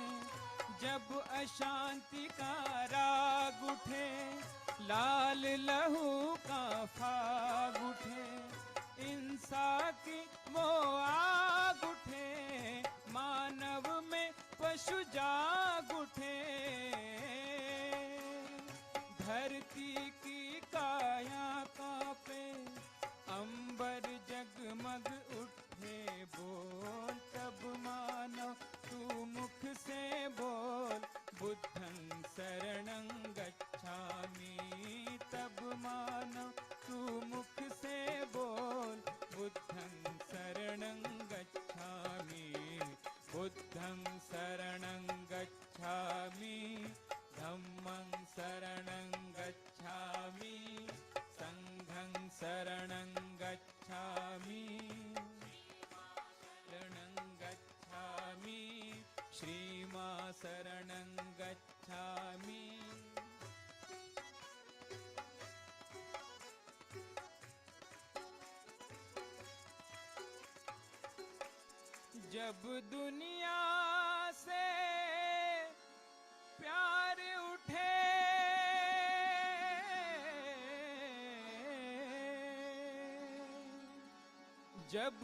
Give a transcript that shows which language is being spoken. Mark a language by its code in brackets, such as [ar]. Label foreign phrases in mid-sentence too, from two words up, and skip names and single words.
[hi] जब अशांति का राग उठे, लाल लहू का फाग उठे, हिंसा की वो आग उठे, मानव में पशु जाग उठे। धरती की काया कांपे, अंबर जगमग उठे, बोल तब मानो तू मुख से बोल, [pi] बुद्धं शरणं गच्छामि। [hi] तब मानो तू मुख से बोल, [pi] बुद्धं शरणं गच्छामि, बुद्धं शरणं गच्छामि, धम्मं शरणं गच्छामि, संघं शरणं गच्छामि, शरणं गच्छामि, श्रीमा शरणं गच्छामि। [hi] जब दुनिया से प्यार उठे, जब